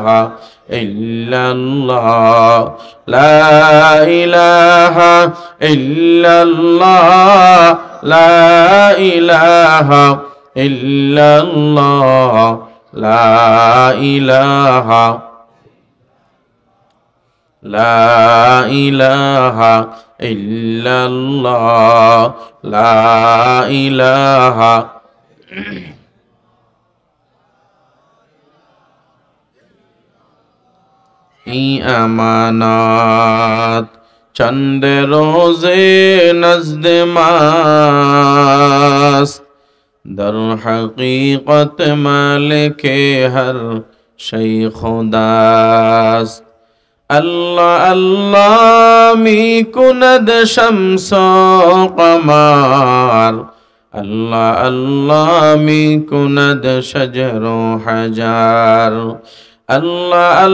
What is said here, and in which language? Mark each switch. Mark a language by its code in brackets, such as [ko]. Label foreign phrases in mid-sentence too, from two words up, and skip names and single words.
[ar] إلا الله لا إله إلا الله لا إله إلا الله لا إله لا إله إلا الله لا إله [fa] این امانت چند روزه نزد ماست در حقیقت مالک ہر شئی خداست اللہ اللہ می کند شمس و قمر اللہ اللہ می کند شجر و حجر اللہ